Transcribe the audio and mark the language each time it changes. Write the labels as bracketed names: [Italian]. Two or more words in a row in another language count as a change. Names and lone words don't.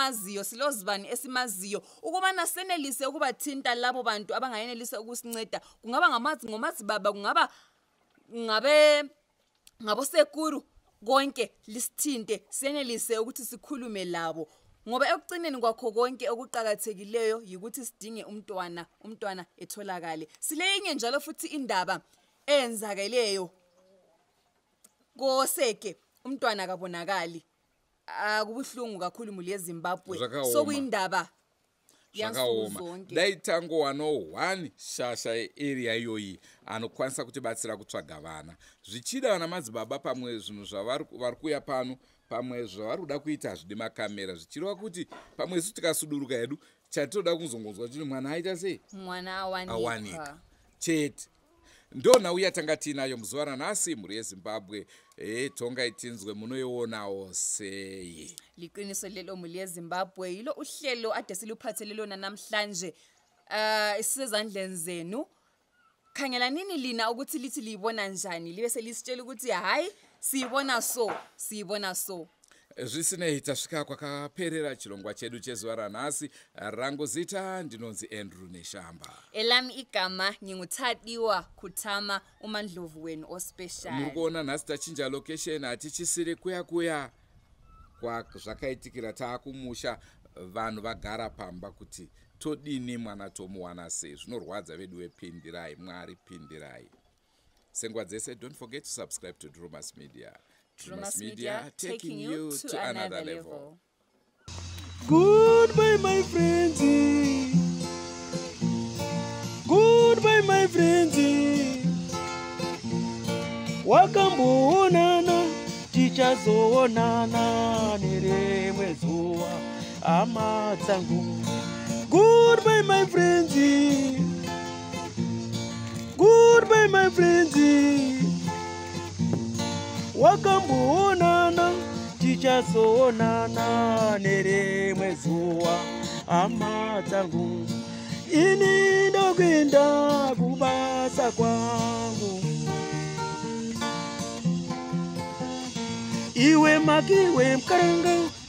[North Ndebele] esimaziyo ukubana senelise ukubathinta labo bantu abangayenelisa ukusinceda kungaba ngomadzibaba kungaba ngabo Sekuru konke lisithinte senelise ukuthi sikhulume labo ngoba ekucineni kwakho konke okuqhakathekileyo yikuthi sidinge umntwana etholakale. Sileyinye njalo futhi indaba enzakeleyo koseke umntwana kabonakali. Kubuhlungu kakhulu [Shona] muli yeZimbabwe [North Ndebele] sokuyindaba [Shona] zvakaoma. Dai tangowana 1 shasha area iyoyi anokwanisa kutibatsira kutsvaga vana. Zvichida vana madzibaba pamwe zvinhu zvavari kuya pano pamwe zvavari kuda kuita hazvidi makamera zvichireva kuti pamwe isu tikasuduruka hedu chatinoda kuzongonzwa kuti mwana aita sei mwana awanika chete. Ndo nhau yatanga tinayo muzuva ranhasi mhuri yeZimbabwe. Tonga itinzwe munoionawo sei? [North Ndebele] Liqiniso lelo [Shona] mhuri yeZimbabwe [North Ndebele] yilo uhlelo ade siluphathelelona namhlanje isizandleni zenu. Khangela nini lina ukuthi lithi libona njani libe selisitshela ukuthi hayi siyibona so. [Shona] zvisinei tasvika kwakaperera chirongwa chedu chezuva ranhasi. Rangu zita ndinonzi Andrew Neshamba. [North Ndebele] Elami igama ngingutadiwa Kutama umandlovu wenu ospecial. [Shona] Muri kuona nhasi tachinja location, hatichisiri kuya kwazvakaitikira taakumusha vanhu vagara pamba kuti todini mwana tomuwana sei. Zvinorwadza vedu vepindirai, Mwari pindirai. Senguva dzese, [English] don't forget to subscribe to Drewmas Media. Drewmas Media, taking you to another level. Goodbye, my friends. Goodbye, my friends. [Shona] Wakamboonana, tichazoonana nerimwe zuva, hama dzangu. [English] Goodbye, my friends. Goodbye, my friends. [Shona] Wakamboonana, tichazoonana nerimwe zuva, hama dzangu. Ini ndokwenda kubasa kwangu. Iwe makiwe mkaranga.